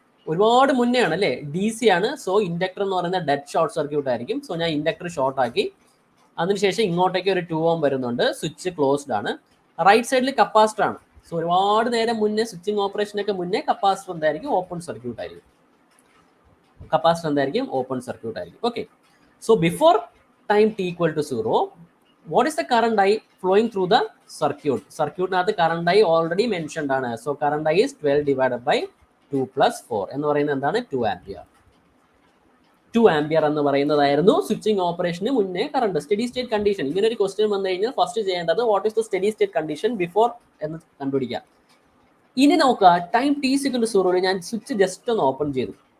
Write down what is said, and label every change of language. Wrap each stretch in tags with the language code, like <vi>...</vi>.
<ml>ഒരുപാട് മുന്നേ ആണ് അല്ലേ? ഡി സി ആണ്. സോ ഇൻഡക്ടർ എന്ന് പറയുന്നത് ഡെഡ് ഷോർട്ട് സർക്യൂട്ട് ആയിരിക്കും. സോ ഞാൻ ഇൻഡക്ടർ ഷോർട്ട് ആക്കി. അതിനുശേഷം ഇങ്ങോട്ടേക്ക് ഒരു 2 ഓം വരുന്നുണ്ട്. സ്വിച്ച് ക്ലോസ്ഡ് ആണ്. റൈറ്റ് സൈഡിൽ കപ്പാസിറ്റർ ആണ്. സോ ഒരുപാട് നേരം മുന്നേ സ്വിച്ചിങ് ഓപ്പറേഷനൊക്കെ മുന്നേ കപ്പാസിറ്റർ എന്തായിരിക്കും? ഓപ്പൺ സർക്യൂട്ട് ആയിരിക്കും. കപ്പാസിറ്റർ എന്തായിരിക്കും? ഓപ്പൺ സർക്യൂട്ട് ആയിരിക്കും. Okay, so</ml> <en>Before time t equal to 0, what is the current I flowing through the circuit?</en> <ml>സർക്യൂട്ടിനകത്ത്</ml> <en>current I already mentioned ആണ്. So current I is 12 divided by 2 plus 4</en> <ml>എന്ന് പറയുന്നത് എന്താണ്? 2 ampere. 2 ampere എന്ന് പറയുന്നതായിരുന്നു switching ഓപ്പറേഷന് മുന്നേ current. Steady state condition. ഇങ്ങനെ ഒരു question വന്നു കഴിഞ്ഞാൽ ഫസ്റ്റ് ചെയ്യേണ്ടത്</ml> <en>what is the steady state condition before</en> <ml>എന്ന് കണ്ടുപിടിക്കാം. ഇനി നോക്കുക, time t is equal to 0 ഞാൻ സ്വിച്ച് ജസ്റ്റ് ഒന്ന് ഓപ്പൺ ചെയ്തു.</ml>